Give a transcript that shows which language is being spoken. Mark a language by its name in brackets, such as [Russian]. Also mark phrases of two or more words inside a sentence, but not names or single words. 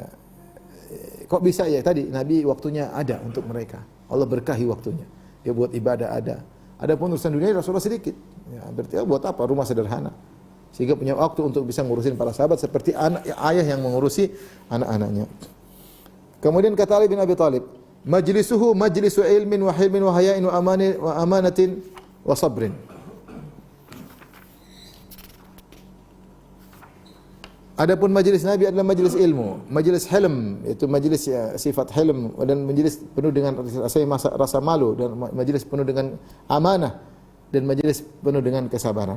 [Indonesian] Kok bisa ya tadi Nabi waktunya ada untuk mereka. Allah berkahi waktunya. Dia buat ibadah ada. Adapun urusan dunia Rasulullah sedikit. Ya, berarti buat apa? Rumah sederhana. Sehingga punya waktu untuk bisa ngurusin para sahabat seperti ayah yang mengurusi anak-anaknya. Kemudian kata Ali bin Abi Thalib, [Arabic] مجلسه مجلس علم وحلم وحياء وأمانة وصبر. [Indonesian] Adapun majlis Nabi adalah majlis ilmu, majlis hilm, itu majlis ya, sifat hilm, dan majlis penuh dengan rasa malu, dan majlis penuh dengan amanah, dan majlis penuh dengan kesabaran.